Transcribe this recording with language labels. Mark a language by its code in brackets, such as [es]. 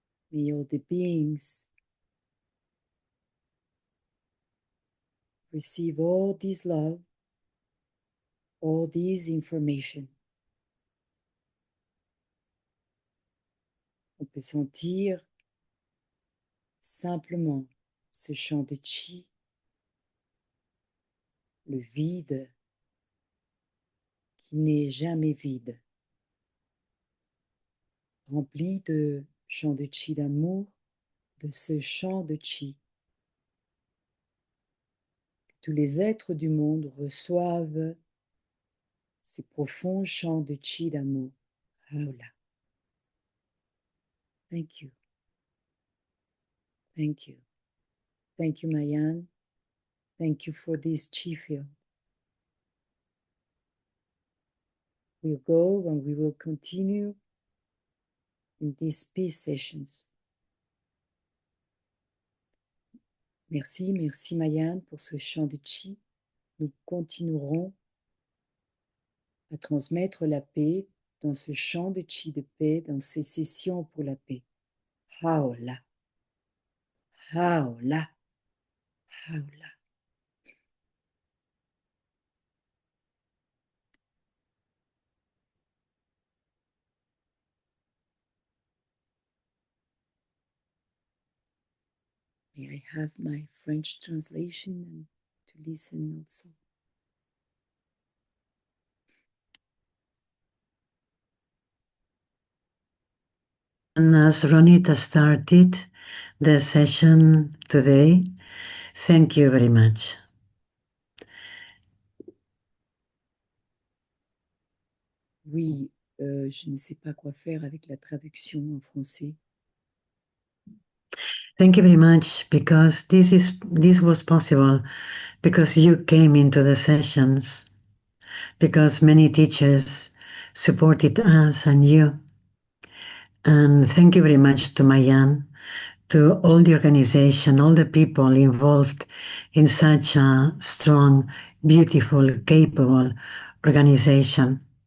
[en] May all the beings receive all this love, all this information. [fr] On peut sentir simplement ce champ de chi, le vide qui n'est jamais vide, rempli de champ de chi d'amour, de ce champ de chi tous les êtres du monde reçoivent ces profonds chants de chi d'amour. HaoLa. [en] Thank you. Thank you. Thank you, Maayan. Thank you for this chi field. We'll go and we will continue in these peace sessions. [fr] Merci, merci Maayan pour ce chant de chi. Nous continuerons à transmettre la paix dans ce chant de chi de paix, dans ces sessions pour la paix. HaoLa. HaoLa. HaoLa. [en] May I have my French translation and to listen also. And as Ronita started the session today, thank you very much. [fr] Oui, je ne sais pas quoi faire avec la traduction en français. [en] Thank you very much because this was possible because you came into the sessions, because many teachers supported us and you. And thank you very much to Maayan, to all the organization, all the people involved in such a strong, beautiful, capable organization.